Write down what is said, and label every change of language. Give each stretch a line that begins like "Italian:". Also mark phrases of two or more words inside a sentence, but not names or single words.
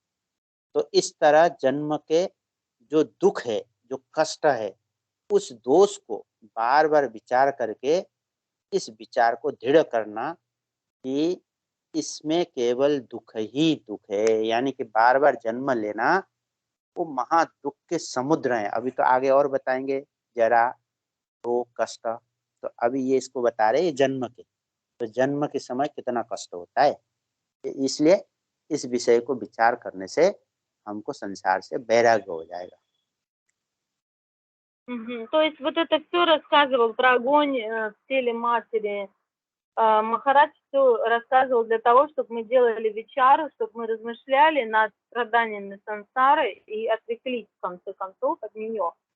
Hindi: तो इस तरह जन्म के जो दुःख है, जो कष्ट है, उस दोष को बार-बार विचार करके इस विचार को दृढ़ करना कि इसमें केवल दुःख ही दुःख है, यानी कि बार-बार जन्म लेना वो महादुःख के समुद्र हैं। अभी तो आगे और बताएँगे जरा, रोग, कष्ट, तो अभी ये इसको बता रहे हैं जन्म के। तो जन्म के समय कितना कष्ट होता है, इसलिए इस विषय को विचार करने से हमको संसार से वैराग्य हो जाएगा।
Russian: То есть вот это все рассказывал про огонь в теле матери. Махарадж все рассказывал для того, чтобы мы делали вичару, чтобы мы размышляли над страданиями сансары и отвлеклись, в конце концов, от нее.